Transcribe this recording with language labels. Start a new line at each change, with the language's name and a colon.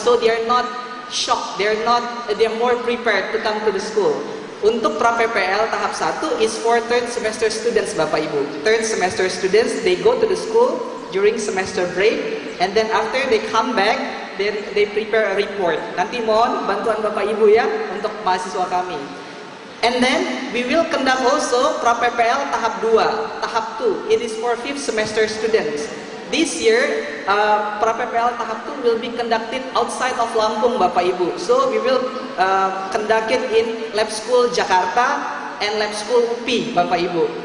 English: So they are not shocked, they are more prepared to come to the school.
Indonesian: Untuk pra PPL tahap 1
English: is for third semester students Bapak Ibu. Third semester students, they go to the school during semester break, and then after they come back, they prepare a report.
Indonesian: Nanti mohon bantuan Bapak Ibu ya untuk mahasiswa kami.
English: And then we will conduct also pra-PPL tahap 2, tahap 2. It is for 5th semester students. This year, pra-PPL tahap 2 will be conducted outside of Lampung, Bapak Ibu. So we will conduct it in Lab School Jakarta and Lab School UPI, Bapak Ibu.